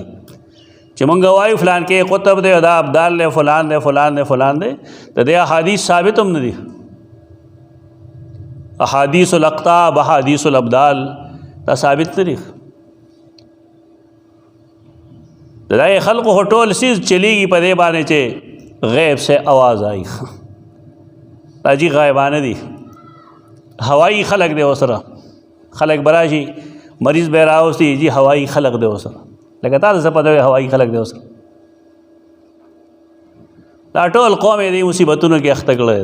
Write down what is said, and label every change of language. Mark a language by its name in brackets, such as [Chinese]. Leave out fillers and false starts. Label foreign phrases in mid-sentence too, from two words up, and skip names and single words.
[Pashto] چې مونږ وایو فلان کې قطب دی، دا ابدال دی، فلان دی فلان دی فلان دی، د دې احادیث ثابت هم نه دي. [Arabic] احادیث الاقطاب، احادیث الابدال [Pashto] دا ثابت نه دي. د دې خلقو ټول سیز چلیږي په دې باندې چې [Urdu] غیب سے آواز آئی. [Pashto] دا جی غایبانه دي. هوایی خلق دی وسره. خلق براشي مریض به راوستي جی هوایی خلق دی وسره. لکه تاسو څه پته وي هوایی خلق دی وسره. دا ټول قوم دې مصیبتونو کې اخته کړی.